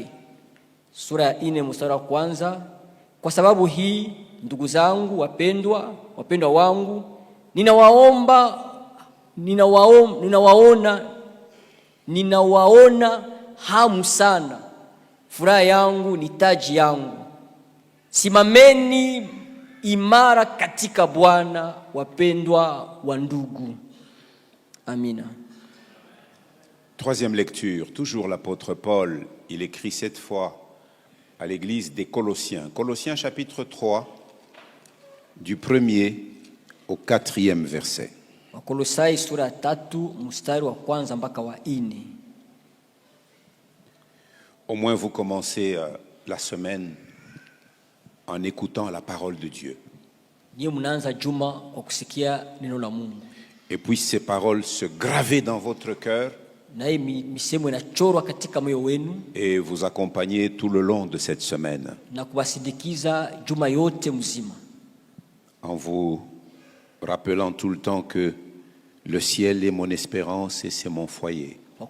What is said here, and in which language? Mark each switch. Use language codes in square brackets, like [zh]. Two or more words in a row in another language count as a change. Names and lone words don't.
[sw] Sura ya 4 mstari wa kwanza. Kwa sababu hii, ndugu zangu wapendwa wangu, ninawaona hamu sana. Furaha yangu ni taji yangu. Simameni imara katika Bwana, wapendwa wa ndugu. Amina. [fr] Troisième lecture, toujours l'apôtre Paul, il écrit cette fois à l'église des Colossiens. Colossiens chapitre 3, du 1er au 4e verset. [sw] Wakolosai sura 3 mstari wa kwanza mpaka wa 4. [fr] Au moins vous commencez la semaine en écoutant la parole de Dieu. [sw] Niye mnaanza juma kwa kusikia neno la Mungu. [fr] Et puis ces paroles se graver dans votre cœur et vous accompagner tout le long de cette semaine. En vous rappelant tout le temps que le ciel est mon espérance et c'est mon foyer.